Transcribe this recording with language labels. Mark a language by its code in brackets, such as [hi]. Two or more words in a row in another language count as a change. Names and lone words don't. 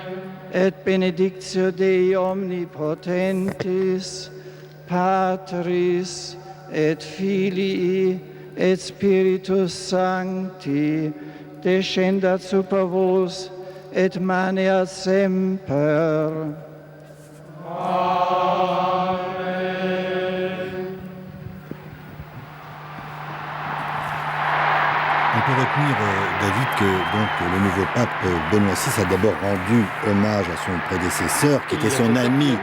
[la] Et benedictio Dei omnipotentis, Patris et Filii et Spiritus Sancti, descendat super vos et maneat semper. [fr] On peut retenir, David, que donc, le nouveau pape Benoît VI a d'abord rendu hommage à son prédécesseur, qui était son ami.